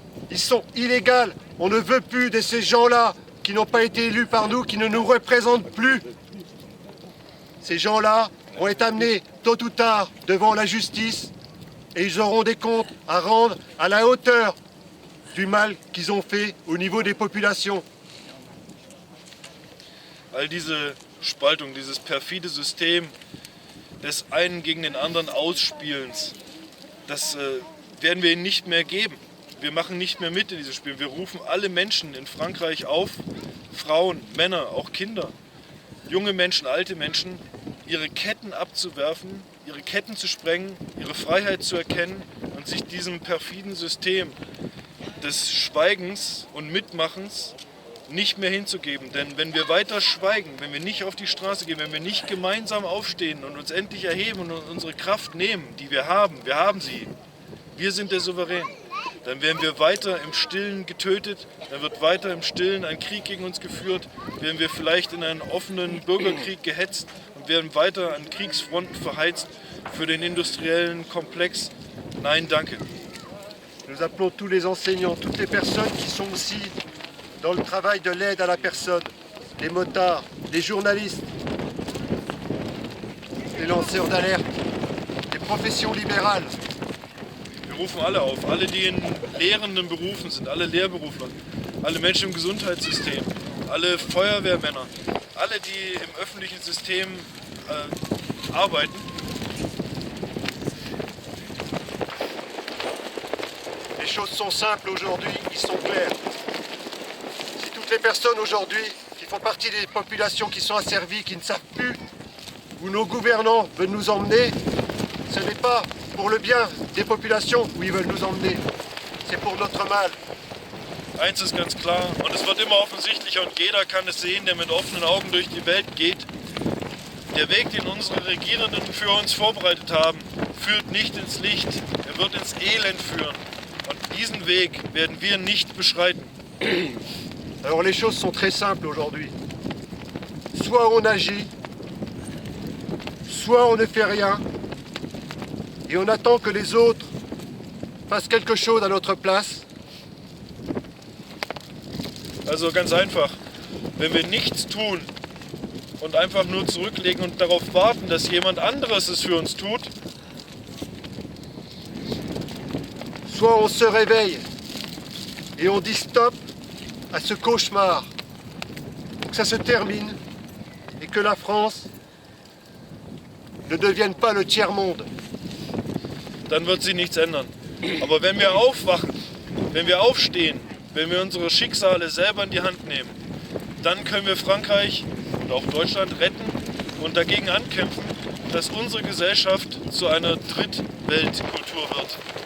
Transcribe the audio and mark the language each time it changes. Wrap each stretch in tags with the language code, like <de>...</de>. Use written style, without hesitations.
<fr>Ils sont illégaux. On ne veut plus de ces gens-là qui n'ont pas été élus par nous, qui ne nous représentent plus. Ces gens-là vont être amenés tôt ou tard devant la justice et ils auront des comptes à rendre à la hauteur du mal qu'ils ont fait au niveau des populations.</fr> <de>All diese Spaltung, dieses perfide System des einen gegen den anderen Ausspielens, das werden wir ihnen nicht mehr geben. Wir machen nicht mehr mit in dieses Spiel. Wir rufen alle Menschen in Frankreich auf, Frauen, Männer, auch Kinder, junge Menschen, alte Menschen, ihre Ketten abzuwerfen, ihre Ketten zu sprengen, ihre Freiheit zu erkennen und sich diesem perfiden System des Schweigens und Mitmachens nicht mehr hinzugeben. Denn wenn wir weiter schweigen, wenn wir nicht auf die Straße gehen, wenn wir nicht gemeinsam aufstehen und uns endlich erheben und unsere Kraft nehmen, die wir haben sie, wir sind der Souverän, dann werden wir weiter im Stillen getötet, dann wird weiter im Stillen ein Krieg gegen uns geführt, werden wir vielleicht in einen offenen Bürgerkrieg gehetzt und werden weiter an Kriegsfronten verheizt für den industriellen Komplex. Nein, danke.</de> <fr>Nous appelons tous les enseignants, toutes les personnes qui sont aussi dans le travail de l'aide à la personne, les motards, les journalistes, les lanceurs d'alerte, les professions libérales.</fr> <de>Wir rufen alle auf, alle, die in lehrenden Berufen sind, alle Lehrberufler, alle Menschen im Gesundheitssystem, alle Feuerwehrmänner, alle, die im öffentlichen System arbeiten.</de> <fr>Les choses sont simples aujourd'hui, ils sont clairs. Si toutes les personnes aujourd'hui qui font partie des populations qui sont asservies, qui ne savent plus où nos gouvernants veulent nous emmener, ce n'est pas pour le bien des populations où ils veulent nous emmener, c'est pour notre mal.</fr> <de>Eins ist ganz klar und es wird immer offensichtlicher und jeder kann es sehen, der mit offenen Augen durch die Welt geht. Der Weg, den unsere Regierenden für uns vorbereitet haben, führt nicht ins Licht, er wird ins Elend führen. Und diesen Weg werden wir nicht beschreiten.</de> <fr>Alors les choses sont très simples aujourd'hui. Soit on agit, soit on ne fait rien, et on attend que les autres fassent quelque chose à notre place.</fr> <de>Also ganz einfach, wenn wir nichts tun und einfach nur zurücklegen und darauf warten, dass jemand anderes es für uns tut,</de> <fr>Soit on se réveille et on dit stop à ce cauchemar, que ça se termine et que la France ne devienne pas le tiers-monde.</fr> <de>dann wird sie nichts ändern. Aber wenn wir aufwachen, wenn wir aufstehen, wenn wir unsere Schicksale selber in die Hand nehmen, dann können wir Frankreich und auch Deutschland retten und dagegen ankämpfen, dass unsere Gesellschaft zu einer Drittweltkultur wird.</de>